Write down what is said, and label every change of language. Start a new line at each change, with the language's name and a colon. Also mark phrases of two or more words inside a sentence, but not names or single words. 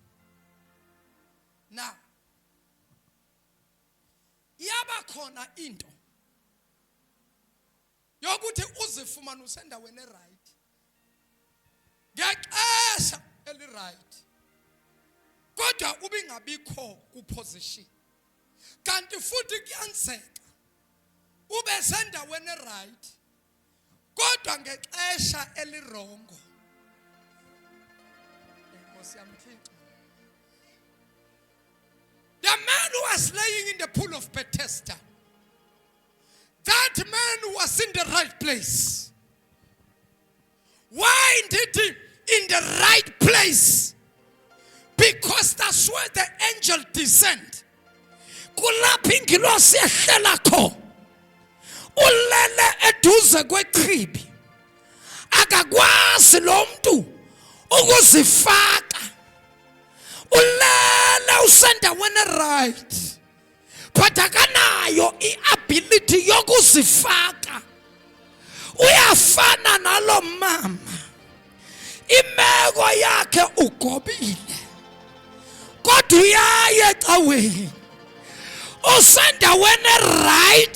Xhosa: Now yaba khona into yokuthi uzifumane usendaweni right ngexesha eli right kodwa ubingabikho kuposition. Kanti futhi kuyenzeka ube sendaweni right kodwa ngexesha elirongo.
English: The man who was laying in the pool of Bethesda, that man was in the right place. Why did he in the right place? Because that's where the angel descended.
Xhosa: Kulapho ingilosi ehlela kho. Ulele eduze kwechibi. Akakwazi lo muntu ukuzifaka. Ulele usendaweni right. But akanayo iability yokuzifaka. Uyafana nalo mama. Imeko yakhe ugobile. Kodwa uyaye ecaweni. Usendaweni right.